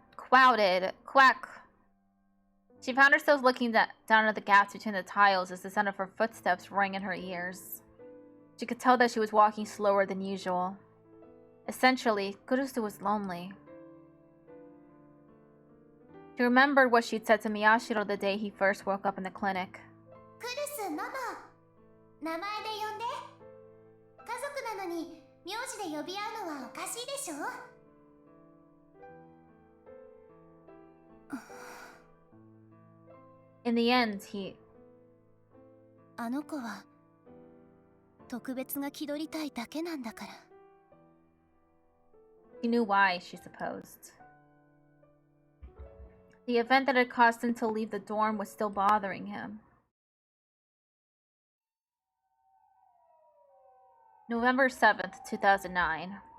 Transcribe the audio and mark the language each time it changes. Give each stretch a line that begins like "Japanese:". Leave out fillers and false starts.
English: Quack! She found herself looking down at the gaps between the tiles as the sound of her footsteps rang in her ears. She could tell that she was walking slower than usual. Essentially, Kurusu was lonely. She remembered what she'd said to Miyashiro the day he first woke up in the clinic.
Japanese: Kurusu, Mama. 名前で呼んで。家族なのに名字で呼び合うのはおかしいでしょ?
English: In the end,
Japanese: あの子は特別が気取りたいだけなんだから。
English: he knew why, she supposed. The event that had caused him to leave the dorm was still bothering him. November 7th, 2009.